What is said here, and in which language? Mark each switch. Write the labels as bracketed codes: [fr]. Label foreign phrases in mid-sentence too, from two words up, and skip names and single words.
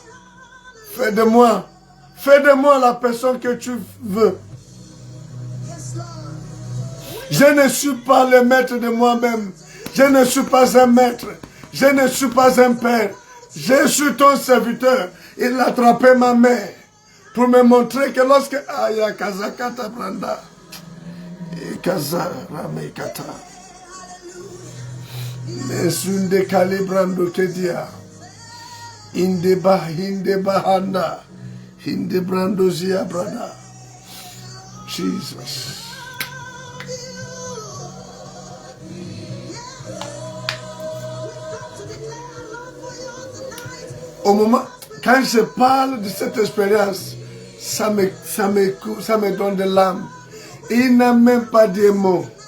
[fr] Fais de moi la personne que tu veux. Je ne suis pas le maître de moi-même. Je ne suis pas un maître. Je ne suis pas un père. Je suis ton serviteur. Il a attrapé ma main pour me montrer que lorsque... Aya Kazakata Branda. Et Kazaramekata. Mesunde Kalibrando Kedia. Indeba Hindebahanda. Hindebrando Zia Brada. Jesus. Au moment, quand je parle de cette expérience, ça me donne de l'âme. Il n'a même pas de mots.